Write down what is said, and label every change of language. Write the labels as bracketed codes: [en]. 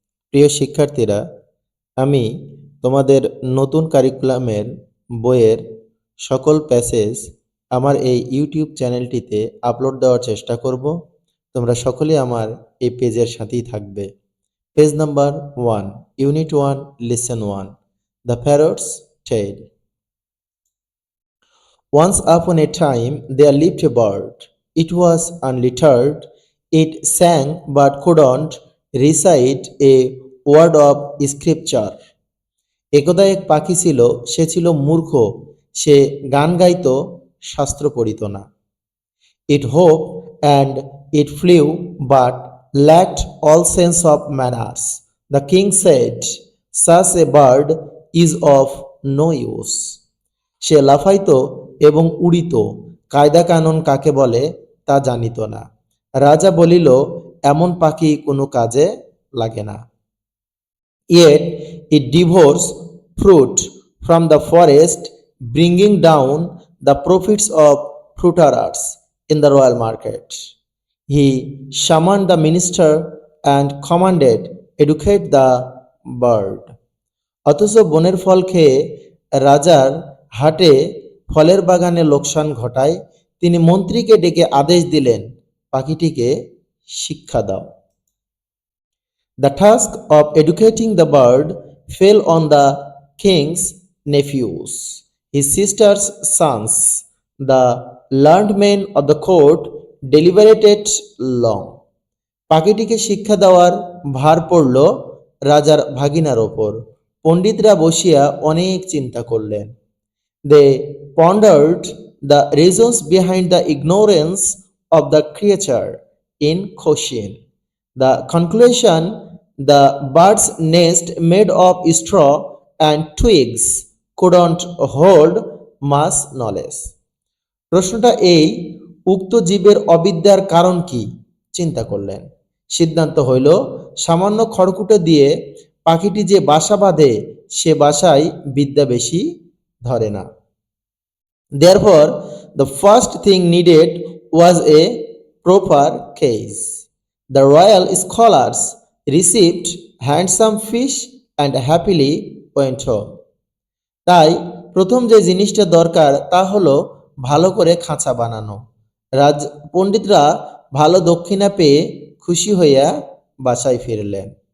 [bn] প্রিয় শিক্ষার্থীরা, আমি তোমাদের নতুন কারিকুলামের বইয়ের সকল প্যাসেজ আমার এই ইউটিউব চ্যানেলটিতে আপলোড দেওয়ার চেষ্টা করব। তোমরা সকলেই আমার এই পেজের সাথেই থাকবে। Page number 1, unit 1, listen 1, the parrots tell. [en] Once upon a time there lived a bird. It was unlettered. It sang but couldn't recite a word of scripture. [bn] একদা এক পাখি ছিল, সে ছিল মূর্খ, সে গান গাইত, শাস্ত্র পড়িত না। [en] It hoped and it flew but lacked all sense of manners. The king said, such a bird is of no use. [bn] সে লাফাইত এবং উড়িত, কায়দা কানুন কাকে বলে তা জানিত না। রাজা বলিল, এমন পাখি কোনো কাজে লাগে না। [en] Yet it devours fruit from the forest, bringing down the profits of fruiterers in the royal market. He summoned the minister and commanded, educate the bird. [bn] অথচ বনের ফল খেয়ে রাজার হাটে ফলের বাগানে লোকসান ঘটায়। তিনি মন্ত্রীকে ডেকে আদেশ দিলেন, পাখিটিকে শিক্ষা দাও। [en] The task of educating the bird fell on the king's nephews, his sister's sons. The learned men of the court deliberated long. [bn] পাখিটিকে শিক্ষা দেওয়ার ভার পড়ল রাজার ভাগিনার ওপর। পণ্ডিতরা বসিয়া অনেক চিন্তা করলেন। [en] They pondered the reasons behind the ignorance of the creature in question. The conclusion, the bird's nest made of straw and twigs couldn't hold much knowledge. [bn] প্রশ্নটা এই, উক্ত জীবের অবিদ্যার কারণ কি? চিন্তা করলেন। সিদ্ধান্ত হইল, সামান্য খড়কুটো দিয়ে পাখিটি যে বাসা বাঁধে সে বাসায় বিদ্যা বেশি ধরে না। [en] Therefore, the first thing needed was a proper cage. The royal scholars received handsome fish and happily went home. [bn] তাই প্রথম যে জিনিসটা দরকার তা হলো ভালো করে খাঁচা বানানো। পণ্ডিতরা ভালো দক্ষিণা পেয়ে খুশি হইয়া বাসায় ফিরলেন।